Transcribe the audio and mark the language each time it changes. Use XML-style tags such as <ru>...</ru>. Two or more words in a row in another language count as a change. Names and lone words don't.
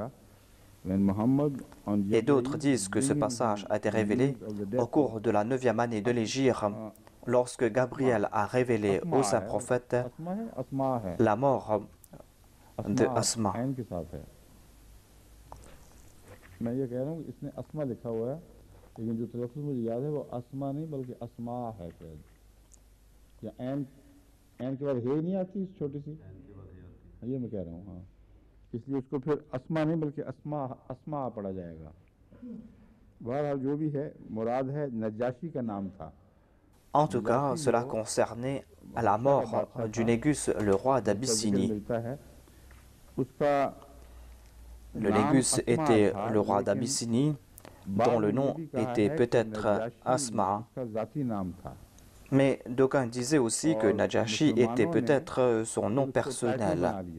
<fr>Et d'autres disent que ce passage a été révélé au cours de la 9e année de l'Hégire, lorsque Gabriel a révélé au saint prophète la mort de Asma.</fr> <ur>لیکن جو تلفظ مجھے یاد ہے وہ اسما نہیں بلکہ اسما ہے شاید یا عین کے بعد ہے نہیں آتی چھوٹی سی یہ میں کہہ رہا ہوں ہاں اس لیے اس کو پھر اسما نہیں بلکہ اسما پڑھا جائے گا بہرحال جو بھی ہے مراد ہے نجاشی کا نام تھا.</ur> <fr>En tout cas, cela concernait la mort du Négus, le roi d'Abyssinie. Le Négus était le roi d'Abyssinie, dont le nom était peut-être Asma. Mais d'aucuns disaient aussi que Najashi était peut-être son nom personnel.</fr>